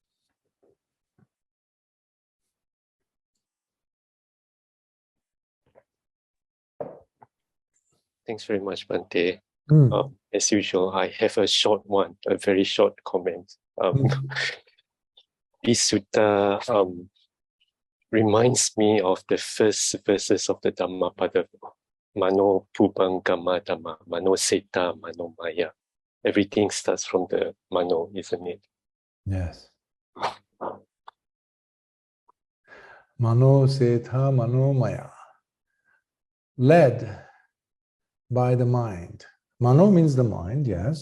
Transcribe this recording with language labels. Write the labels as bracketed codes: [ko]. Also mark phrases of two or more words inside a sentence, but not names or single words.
[en] Thanks very much, Bhante. As usual, I have a short one, a very short comment. This sutta reminds me of the first verses of the Dhammapada. [pi] Mano pubang gamma dhamma, mano seta, mano maya. [en] Everything starts from the mano, isn't it? [pi] Yes. Mano seta, mano maya. [en] Led by the mind. Mano means the mind, yes.